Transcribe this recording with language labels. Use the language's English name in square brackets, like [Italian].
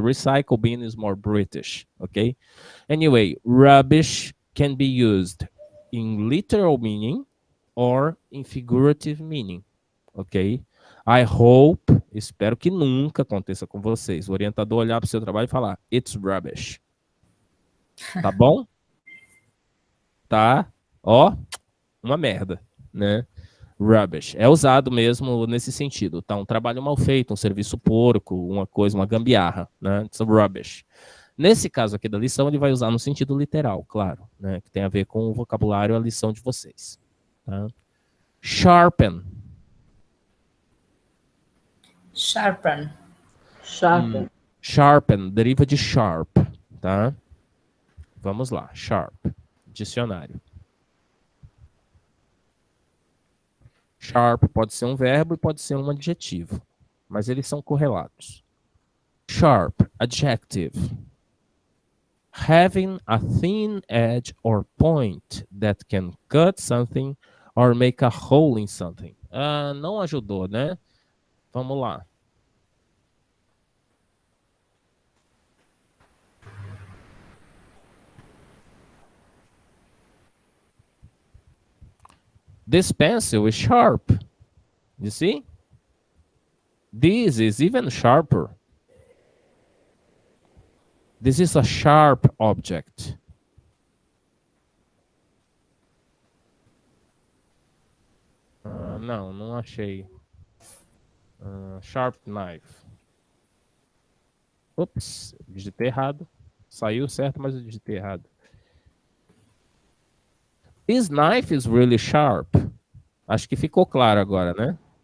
[English] Recycle bin is more British, okay? Anyway, rubbish can be used in literal meaning or in figurative meaning, ok? I hope, [Portuguese] espero que nunca aconteça com vocês, o orientador olhar para o seu trabalho e falar, [English] it's rubbish. [Portuguese] Tá bom? Tá, ó, uma merda, né? Rubbish. É usado mesmo nesse sentido, tá? Um trabalho mal feito, um serviço porco, uma coisa, uma gambiarra, né? [English] It's rubbish. [Portuguese] Nesse caso aqui da lição, ele vai usar no sentido literal, claro, né? Que tem a ver com o vocabulário, a lição de vocês. Tá? Sharpen. [English] Sharpen. Sharpen. [Portuguese] Sharpen, deriva de sharp, tá? Vamos lá, sharp. Dicionário. Sharp pode ser um verbo e pode ser um adjetivo, mas eles são correlatos. [English] Sharp, adjective. Having a thin edge or point that can cut something or make a hole in something. [Portuguese] Não ajudou, né? Vamos lá. [English] This pencil is sharp. You see? This is even sharper. This is a sharp object. [Portuguese] Não achei. Sharp knife. Ups, digitei errado. Saiu certo, mas eu digitei errado. [English] This knife is really sharp. [Portuguese] Acho que ficou claro agora, né?